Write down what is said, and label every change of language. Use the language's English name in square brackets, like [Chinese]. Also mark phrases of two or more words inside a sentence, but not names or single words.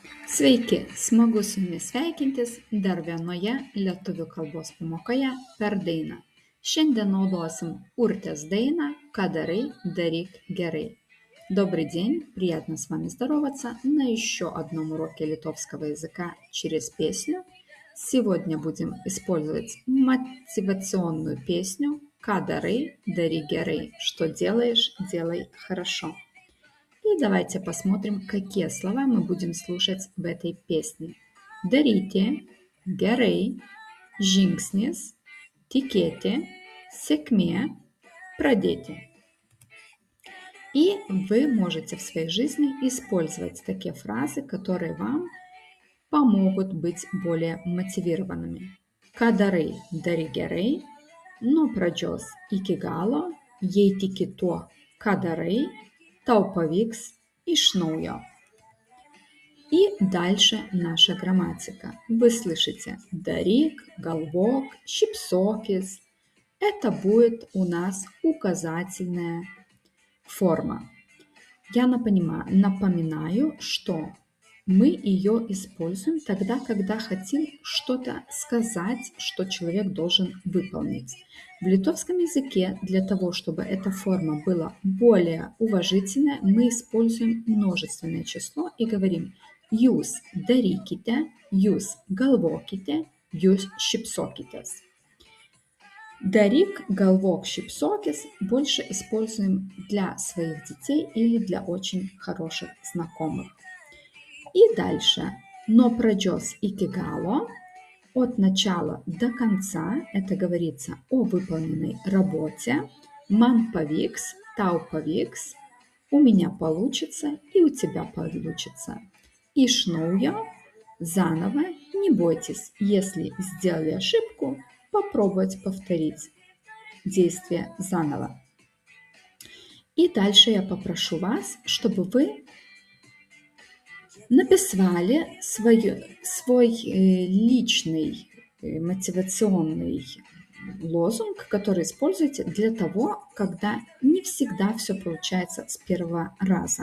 [Lithuanian] Sveiki, smagu su jumis sveikintis dar vienoje lietuvių kalbos pamokoje per dainą. Šiandien naudosim Urtės dainą «Ką darai, daryk gerai». [Russian] Добрый день, приятно с вами здороваться на еще одном уроке литовского языка через песню. Сегодня будем использовать мотивационную песню «Ką darai, daryk gerai». Что делаешь, делай хорошо. И давайте посмотрим, какие слова мы будем слушать в этой песне. [Lithuanian] Daryti, gerai, žingsnis, tikėti, сėkmė, pradėti. [Russian] И вы можете в своей жизни использовать такие фразы, которые вам помогут быть более мотивированными. [Lithuanian] Ką darai, daryk gerai, nuo pradžios iki galo, jei tiki tuo, ką darai, tau pavyks iš naujo. [Russian] И дальше наша грамматика. Вы слышите [Lithuanian] «daryk, galvok, šypsokis». [Russian] Это будет у нас указательная форма. Я напоминаю, что мы ее используем тогда, когда хотим что-то сказать, что человек должен выполнить. В литовском языке для того, чтобы эта форма была более уважительная, мы используем множественное число и говорим [Lithuanian] «jūs darykite», «jūs galvokite», «jūs šypsokitės». Daryk, galvok, šypsokis [Russian] больше используем для своих детей или для очень хороших знакомых. И дальше. [Lithuanian] Но pradžios iki galo, [Russian] от начала до конца, это говорится о выполненной работе. [Lithuanian] Man pavyks, tau pavyks, [Russian] у меня получится и у тебя получится. [Lithuanian] Iš naujo, [Russian] заново, не бойтесь, если сделали ошибку, попробовать повторить действие заново. И дальше я попрошу вас, чтобы вы написали свой личный мотивационный лозунг, который используете для того, когда не всегда все получается с первого раза.